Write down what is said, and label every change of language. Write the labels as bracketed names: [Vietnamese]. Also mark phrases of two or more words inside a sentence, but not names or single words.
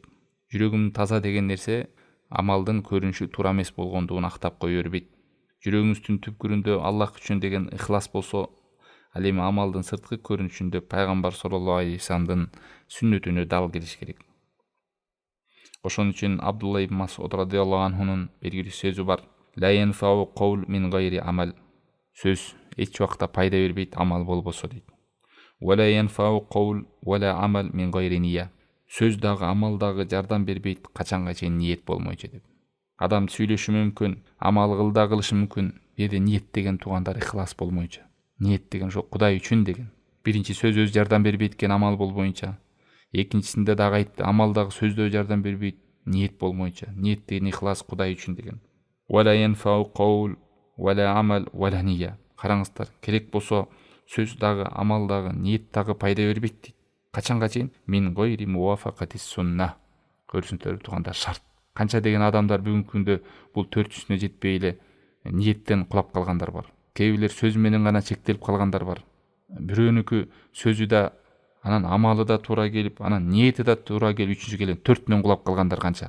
[Kyrgyz] Жүрөгүм таза деген нерсе амалдын көрүнүшү туура эмес болгондугун актап кое бербейт. Жүрөгүңүздүн түпкүрүндө Аллах үчүн деген ихлас болсо, ал эми амалдын сырткы көрүнүшүндө пайгамбар [Arabic] صلى الله عليه وسلم [Kyrgyz] сүннөтүнө дал келиш керек. Ошон үчүн Абдулла ибн Масуд [Arabic] رضي الله عنه [Kyrgyz] белгилүү сөзү бар: [Arabic] «لا ينفع قول من غير عمل». [Kyrgyz] Сөз эч убакта пайда бербейт амал болбосо дейт. [Arabic] «ولا ينفع قول ولا عمل من غير نية». [Kyrgyz] сөз дагы амал дагы жардам бербейт качанга чейин ниет болмойчу деп. Адам сүйлөшү мүмкүн, амал кылышы мүмкүн. Бул жерде ниет деген туугандар ихлас болмойчу. Ниет деген ошо Кудай үчүн деген. Биринчи сөз өз жардам бербейт экен амал болбоюнча. Экинчисинде дагы айтты, амал дагы сөздө жардам бербейт, ниет болмоюнча. Ниет деген ихлас Кудай үчүн деген. [Arabic] ولا ينفع قول ولا عمل ولا نية. [Kyrgyz] Караңыздар, керек болсо сөз дагы, амал дагы, ниет дагы пайда бербейт дейт. Качанга чейин? [Arabic] من غير موافقة السنة. Көрсүңүздөр туугандар, шарт. [Kyrgyz] Канча деген адамдар бүгүнкү күндө бул төртүнчүсүнө жетпей эле ниеттен кулап калгандар бар. Кээ бирлер сөз менен гана чектелип калгандар бар. Бирөөнүкү сөзү да, анан амалы да туура келип, анан ниети да туура келип, үчүнчү келе төртүнөн кулап калгандар канча.